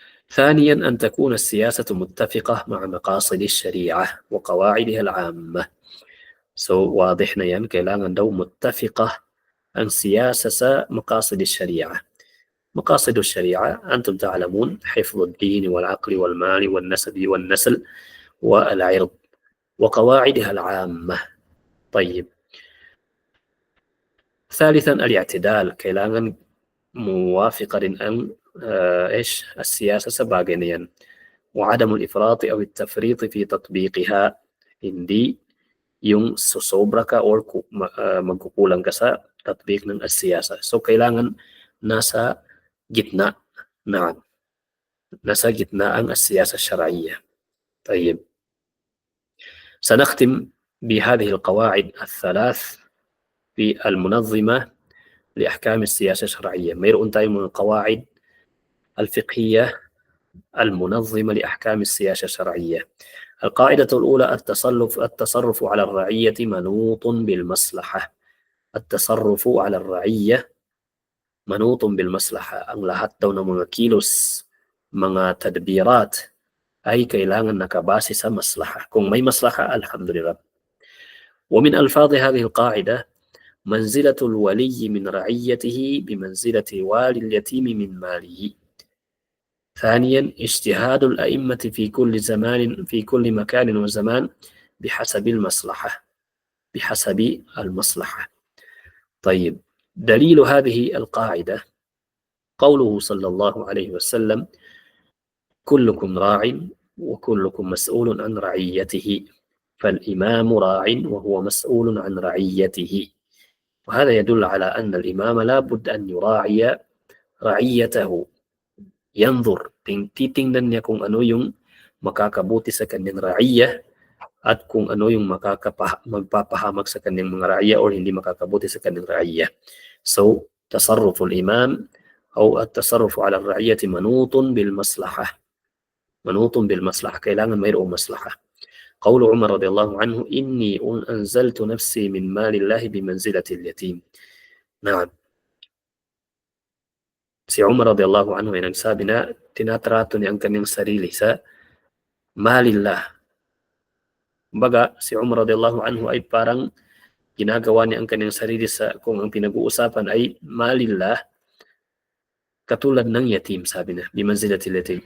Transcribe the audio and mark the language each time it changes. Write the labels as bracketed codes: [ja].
[ar] ثانيا أن تكون السياسة متفقة مع مقاصد الشريعة وقواعدها العامة. واضح [tl] na yan, kailangan daw [ar] متفقة [tl] ang siyasa sa [ar] مقاصد الشريعة. مقاصد الشريعة أنتم تعلمون حفظ الدين والعقل والمال والنسب والنسل والعرض وقواعدها العامة. طيب. ثالثا الاعتدال، [tl] kailangan [ar] موافقة أن السياسة سباقينيا وعدم الإفراط أو التفريط في تطبيقها. [tl] hindi yung susobra ka or magkukulang ka sa tatbik ng siyasa. So kailangan nasa gitna. [ar] نعم. [tl] nasa gitna ang [ar] السياسة الشرعية. طيب. سنختم بهذه القواعد الثلاث في المنظمة لأحكام السياسة الشرعية. [tl] mayroon tayong mga [ar] قواعد الفقهية المنظمة لأحكام السياسة الشرعية. القاعدة الأولى التصرف على الرعية منوط بالمصلحة. التصرف على الرعية منوط بالمصلحة. [tl] Ang lahat daw ng mga kilos, mga tadbirat ay kailangan nakabase sa maslaha. Kung may maslaha, alhamdulillah. [ar] ومن ألفاظ هذه القاعدة منزلة الولي من رعيته بمنزلة والي اليتيم من ماله. ثانيا اجتهاد الأئمة في كل زمان في كل مكان وزمان بحسب المصلحة. بحسب المصلحة. طيب. دليل هذه القاعدة قوله صلى الله عليه وسلم كلكم راع وكلكم مسؤول عن رعيته فالإمام راع وهو مسؤول عن رعيته. وهذا يدل على أن الإمام لا بد أن يراعي رعيته. ينظر [tl] titingnan niya kung ano yung makakabuti sa kanyang raiya at kung ano yung magpapahamak sa kanyang mga raiya o hindi makakabuti sa kanyang raiya. [ar] So تصرف الإمام أو التصرف على الرعية منوط بالمصلحة. منوط بالمصلحة. [tl] kailangan mayroong maslaha. [ar] قول عمر رضي الله عنه إني أنزلت نفسي من مال الله بمنزلة اليتيم. نعم. [tl] Si Umar radhiyallahu anhu ay nagsabi na tinatrato niya ang kanyang sarili sa malillah. Kumbaga, si Umar radhiyallahu anhu ay parang ginagawa niya ang kanyang sarili sa kung ang pinag-uusapan ay malillah katulad ng yatim, sabi niya, bimanzilatil yatim.